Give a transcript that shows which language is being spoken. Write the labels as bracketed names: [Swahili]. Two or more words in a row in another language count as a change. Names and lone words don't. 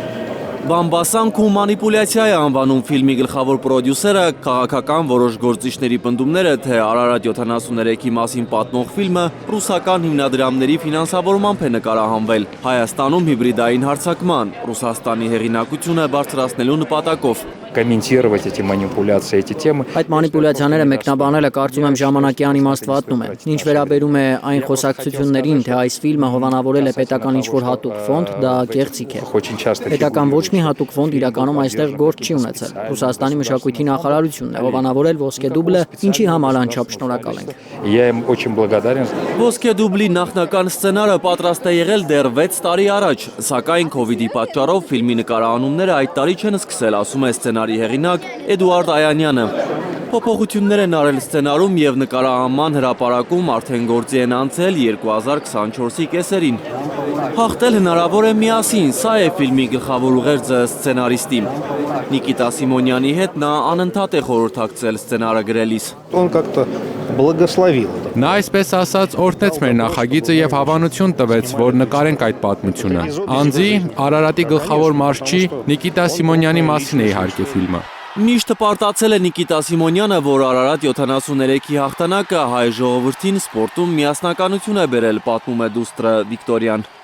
[Armenian] Բամբասանք ու մանիպուլյացիա է անվանում ֆիլմի գլխավոր պրոդյուսերը, քաղաքական որոշ գործիչների պնդումները, թե Արարատ 73-ի մասին պատմող ֆիլմը ռուսական հիմնադրամների ֆինանսավորմամբ է նկարահանվել Հայաստանում հիբրիդային հարձակման, Ռուսաստանի հեղինակությունը բարձրացնելու նպատակով։ [Russian] Комментировать эти манипуляции, эти темы. [Armenian] Այդ մանիպուլյացիաները մեկնաբանելը կարծում եմ ժամանակի անիմաստվատնում է։ Ինչ վերաբերում է այն խոսակցություններին, թե այս ֆիլմը հովանավորել է պետական ինչ-որ հատուկ ֆոնդ, դա կեղծիք է։ Պետական ոչ մի հատուկ ֆոնդ իրականում այստեղ գործ չի ունեցել։ Ռուսաստանի մշակույթի նախարարությունն է հովանավորել ոսկե դուբլը, ինչի համար անչափ շնորհակալ ենք։ [Russian] Я им очень благодарен. [Armenian] Ոսկե դուբլի նախնական սցենարը պատրաստ է եղել դեռ 6 տարի առաջ, սակայն քովիդի պատճառով ֆիլմի նկարահանումները այդ տարի չեն սկսել, ասում է սցենարի հեղինակ Էդուարդ Այանյանը։ Փոփոխություններ են արել սցենարում և նկարահանման հրապարակում արդեն գործի են անցել 2024-ի կեսերին։ Հաղթել հնարավոր է միասին, սա է ֆիլմի գլխավոր ուղերձը սցենարիստի։ Նիկիտա Սիմոնյանի հետ նա անընդհատ է խորհրդակցել սցենարը գրելիս։ [Russian] Он как-то благословил. [Armenian] Նա այսպես ասած օրհնեց մեր նախագիծը և հավանություն տվեց, որ նկարենք այդ պատմությունը։ Անձի Արարատի գլխավոր մարզչի Նիկիտա Սիմոնյանի մասին է իհարկե ֆիլմը։ Միշտ հպարտացել է Նիկիտա Սիմոնյանը, որ Արարատ 73-ի հաղթանակը հայ ժողովրդին սպորտում միասնականություն է բերել, պատմում է դուստրը Վիկտորիան։